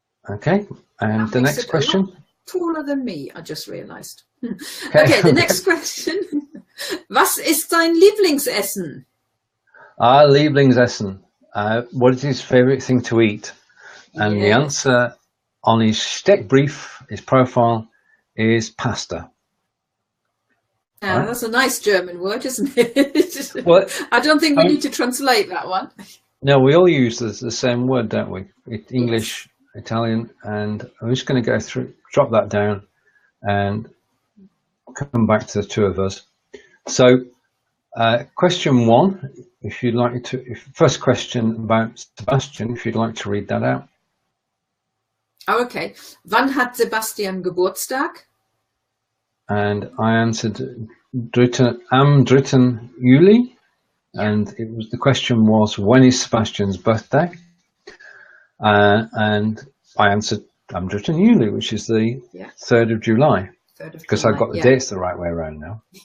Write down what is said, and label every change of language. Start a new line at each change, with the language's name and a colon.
English: Okay, and the next question? Taller than me, I just realized. Okay, the next question.
German: Was ist sein Lieblingsessen? Lieblingsessen.
English: What is his favorite thing to eat? And the answer on his Steckbrief, his profile, is pasta. Yeah, that's a nice German word, isn't it? Well, I don't think we need to translate that one. No, we all use the same word, don't we? English, Italian, and I'm just going to go through, drop that down, and come back to the two of us. So, question 1, if you'd like to, first question about Sebastian, if you'd like to read that out. Oh, okay.
German: Wann hat Sebastian Geburtstag?
English: And I answered
German: am 3.
English: Juli, and the question was, when is Sebastian's birthday? And I answered
German: am 3. Juli,
English: which is the 3rd of July. Because I've got the dates the right way around now.